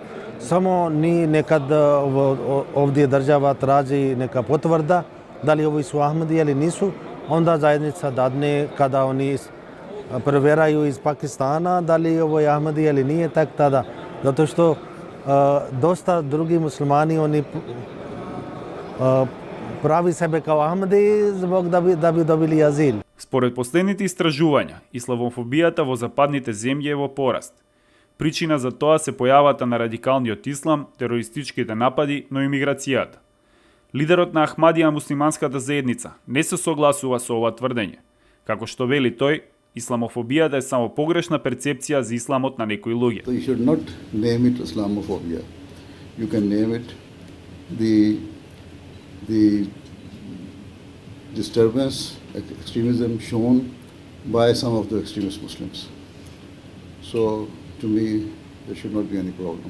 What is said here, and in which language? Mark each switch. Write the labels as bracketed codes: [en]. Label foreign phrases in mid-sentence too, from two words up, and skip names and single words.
[bs] Samo ni nekad ovdje država traži neka potvrda da li ovi su Ahmadi ili nisu, onda zajednica dadne kada oni provjeraju iz Pakistana da li ovo je Ahmadi ili nije, tak tada. Zato što dosta drugi muslimani oni pravi sebe kao Ahmadi zbog da bi dobili azil. [mk] Според последните истражувања, исламофобијата во западните земји е во пораст. Причина за тоа се појавата на радикалниот ислам, терористичките напади, но и миграцијата. Лидерот на Ахмадија муслиманската заедница не се согласува со ова тврдење. Како што вели тој, исламофобијата е само погрешна перцепција за исламот на некои луѓе. [en] So you should not name it Islamophobia. You can name it the disturbance, extremism shown by some of the extremist Muslims. So to me, there should not be any problem.